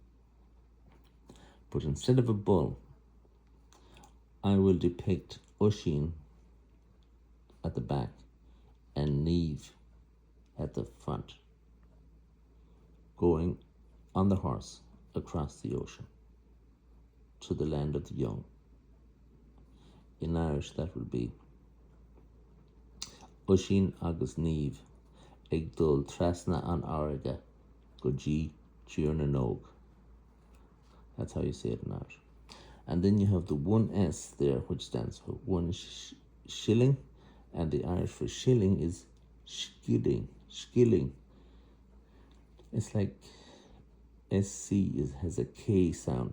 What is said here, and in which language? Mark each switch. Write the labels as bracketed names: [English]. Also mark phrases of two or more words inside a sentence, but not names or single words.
[English] But instead of a bull, I will depict Oisín at the back and Niamh at the front, going on the horse across the ocean to the land of the young. In Irish, that would be [Irish] Oisín agus Niamh ag dul trasna an áirige go dtí tír na nóg. [English] That's how you say it in Irish. And then you have the 1S there, which stands for one shilling, and the Irish for shilling is skilling. Skilling. It's like SC has a K sound.